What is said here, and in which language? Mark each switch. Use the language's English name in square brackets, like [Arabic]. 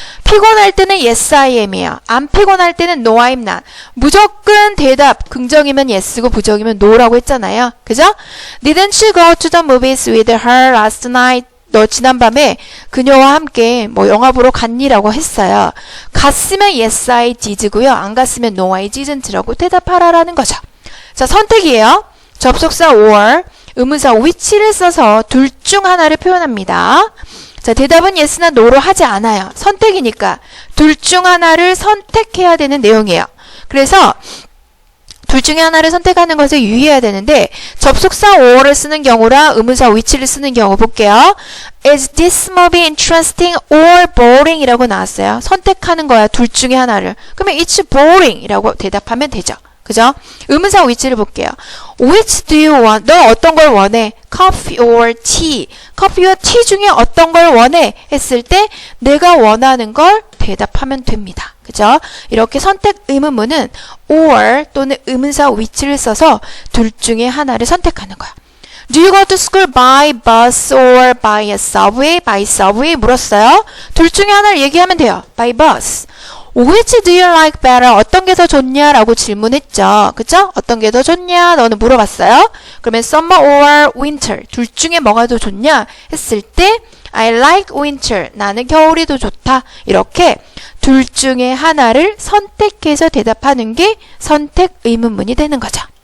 [Korean] 피곤할 때는 [English] yes I am [Korean] 이에요. 안 피곤할 때는 [English] no I'm not. [Korean] 무조건 대답 긍정이면 yes고 부정이면 no라고 했잖아요. 그죠? [English] Didn't you go to the movies with her last night? [Korean] 너 지난밤에 그녀와 함께 뭐 영화 보러 갔니라고 했어요. 갔으면 [English] yes I did [Korean] 고요. 안 갔으면 [English] no I didn't [Korean] 라고 대답하라라는 거죠. 자, 선택이에요. 접속사 or 의문사 which를 써서 둘 중 하나를 표현합니다. 자, 대답은 yes나 no로 하지 않아요. 선택이니까 둘 중 하나를 선택해야 되는 내용이에요. 그래서 둘 중에 하나를 선택하는 것에 유의해야 되는데 접속사 or를 쓰는 경우랑 의문사 which를 쓰는 경우 볼게요. [English] Is this movie interesting or boring? [Korean] 이라고 나왔어요. 선택하는 거야. 둘 중에 하나를. 그러면 [English] it's boring [Korean] 이라고 대답하면 되죠. 그죠? 의문사 which를 볼게요. [English] Which do you want? [Korean] 너 어떤 걸 원해? [English] Coffee or tea? [Korean] 커피와 티 중에 어떤 걸 원해? 했을 때 내가 원하는 걸 대답하면 됩니다. 그죠? 이렇게 선택 의문문은 or 또는 의문사 which를 써서 둘 중에 하나를 선택하는 거야. [English] Do you go to school by bus or by a subway? by subway [Korean] 물었어요. 둘 중에 하나를 얘기하면 돼요. [English] by bus. Which do you like better? [Korean] 어떤 게 더 좋냐? 라고 질문했죠. 그죠? 어떤 게 더 좋냐? 너는 물어봤어요. 그러면 [English] summer or winter? [Korean] 둘 중에 뭐가 더 좋냐? 했을 때 [English] I like winter. [Korean] 나는 겨울이 더 좋다. 이렇게 둘 중에 하나를 선택해서 대답하는 게 선택 의문문이 되는 거죠.